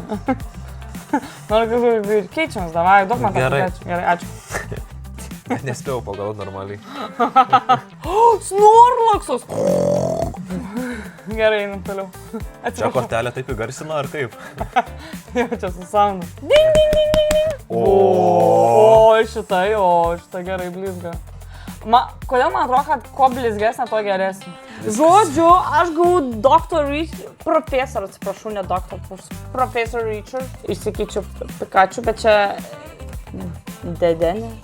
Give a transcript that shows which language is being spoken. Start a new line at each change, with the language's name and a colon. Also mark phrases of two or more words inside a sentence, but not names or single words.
Lithuanian: Noriu kažkokį gaidį. Keičiamės, davai, duok man tą pakeičiu. Gerai, ačiū. Nespėjau pagalvoti normaliai. Snorlaksas! Gerai, einam toliau. Čia kortelė taip įgarsino, ar kaip? Jau čia su soundu. Ding, ding, ding, ding, ding. O, šitą gerai blizga. Kodėl man atrodo, kad kuo blizgesnė, to geresnė? Žodžiu, aš gavau profesor, atsiprašau, ne doktor, profesor Richard. Išsikeičiu Pikachu, bet čia dedenė.